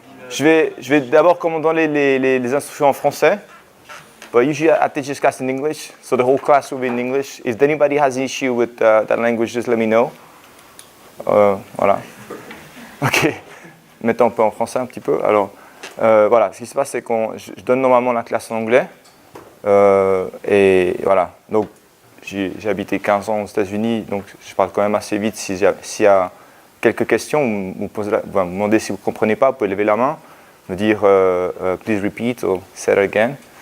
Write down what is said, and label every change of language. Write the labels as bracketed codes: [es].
[fr] Je vais d'abord donner les instructions en français. [en] But usually I teach this class in English, so the whole class will be in English. If anybody has an issue with that language, just let me know. [fr] Voilà. Ok. Mettons un peu en français un petit peu. Alors, voilà. Ce qui se passe, c'est que je donne normalement la classe en anglais. Et voilà. Donc, j'ai habité 15 ans aux États-Unis, donc je parle quand même assez vite. S'il y a quelques questions, vous me demandez si vous ne comprenez pas, vous pouvez lever la main, me dire [en] please repeat or say it again.